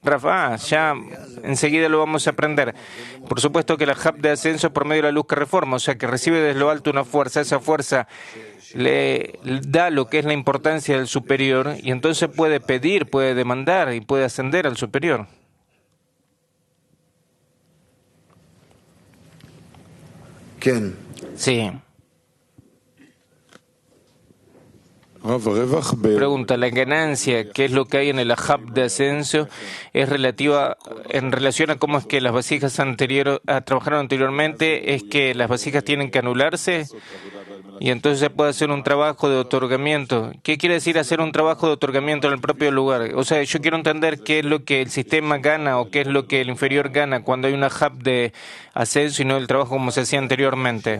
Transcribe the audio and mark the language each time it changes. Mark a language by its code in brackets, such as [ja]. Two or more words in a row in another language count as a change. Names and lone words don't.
[es] Rafa, ya enseguida lo vamos a aprender. Por supuesto que la hub de ascenso es por medio de la luz que reforma, o sea que recibe desde lo alto una fuerza, esa fuerza le da lo que es la importancia del superior y entonces puede pedir, puede demandar y puede ascender al superior. [he] כן. [es] Sí. [he] רב, הרווח [es] Pregunta, la ganancia, ¿qué es lo que hay en el hub de ascenso? Es relativa en relación a cómo es que las vasijas trabajaron anteriormente, es que las vasijas tienen que anularse y entonces se puede hacer un trabajo de otorgamiento. ¿Qué quiere decir hacer un trabajo de otorgamiento en el propio lugar? O sea, yo quiero entender qué es lo que el sistema gana o qué es lo que el inferior gana cuando hay una hub de ascenso y no el trabajo como se hacía anteriormente.